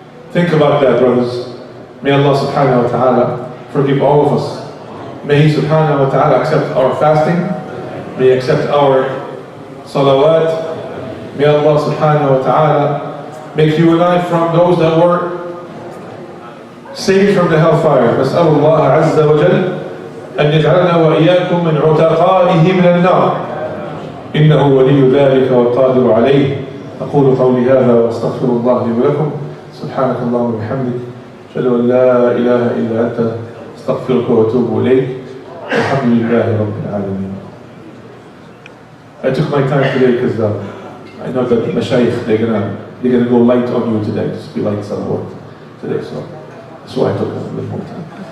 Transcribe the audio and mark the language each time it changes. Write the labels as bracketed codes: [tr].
[en] Think about that, brothers. May Allah subhanahu wa ta'ala forgive all of us. May He subhanahu wa ta'ala accept our fasting. May He accept our salawat. May Allah subhanahu wa ta'ala make you and I from those that were saved from the hellfire. [ar] نسأل الله عز وجل أن يجعلنا وإياكم من عتقائه من النار. إنه ولي ذلك والقادر عليه. أقول قولي هذا وأستغفر الله لي ولكم. سبحانك اللهم وبحمدك أشهد أن لا إله إلا أنت أستغفرك وأتوب إليك. الحمد لله رب العالمين. [en] I took my time today because I know that the mashayikh, they're gonna go light on you today, just be light somewhat today, so that's why I took a little more time.